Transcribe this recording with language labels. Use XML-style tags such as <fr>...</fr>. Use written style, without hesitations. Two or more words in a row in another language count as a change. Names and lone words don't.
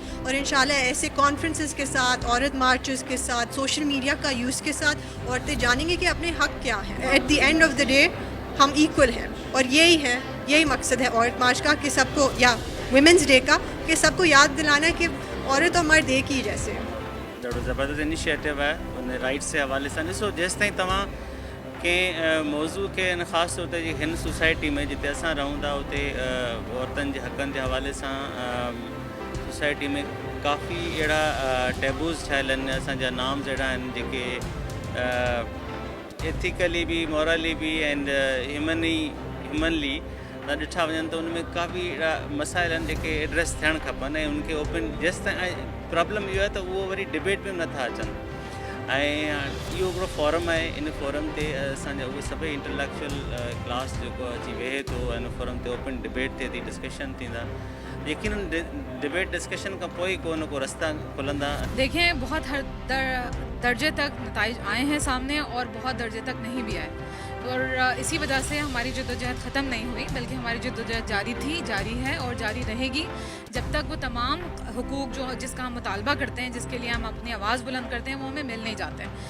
<ur>اور ان شاء اللہ ایسے کانفرنسز کے ساتھ، عورت مارچز کے ساتھ,</ur> <en>social media</en> <ur>کا یوز کے ساتھ عورتیں جانیں گے کہ اپنے حق کیا ہے.</ur> <en>at the end of the day</en> <ur>ہم ایکول ہیں، اور یہی مقصد ہے عورت مارچ کا، کہ سب کو، یا</ur> <en>women's day</en> <ur>کا، کہ سب کو یاد دلانا ہے کہ عورت اور مرد ایک ہی جیسے ہیں.</ur> <sd>ॾाढो ज़बरदस्त इनिशिएटिव है उन राइट से हवाले सां। ॾिसो, जेसि ताईं तव्हां कंहिं मौज़ू खे ख़ासि तौर ते हिन सोसाइटी में जिते असां रहूं था, उते औरतुनि जे हक़नि जे हवाले सां सोसाइटी में काफ़ी अहिड़ा टेबूज़ ठहियल आहिनि, असांजा नॉर्म्स अहिड़ा आहिनि जेके एथिकली भी, मॉरली भी</sd> <en>and humanly</en> <sd>ॾिठा वञनि त उनमें काफ़ी अहिड़ा मसाइल आहिनि जेके एड्रेस थियणु खपनि, ऐं उनखे ओपन जेसि ताईं प्रॉब्लम इहो आहे त उहो वरी डिबेट में नथा अचनि। ऐं इहो हिकिड़ो फॉरम आहे, इन फॉरम ते असांजा उहे सभई</sd> <en>intellectual class</en> <sd>जेको अची वेहे थो, इन फॉरम ते</sd> <en>open debate</en> <sd>थिए थी, डिस्कशन थींदा। यकीनन</sd> <en>debate discussion</en> <sd>खां पोइ को न को रास्ता खुलंदा।</sd> <ur>دیکھیں، بہت ہر درجے تک نتائج آئے ہیں سامنے اور بہت درجے تک نہیں بھی آئے، اور اسی وجہ سے ہماری جدوجہد ختم نہیں ہوئی، بلکہ ہماری جدوجہد جاری تھی، جاری ہے اور جاری رہے گی جب تک وہ تمام حقوق جو جس کا ہم مطالبہ کرتے ہیں، جس کے لیے ہم اپنی آواز بلند کرتے ہیں، وہ ہمیں مل نہیں جاتے ہیں.</ur>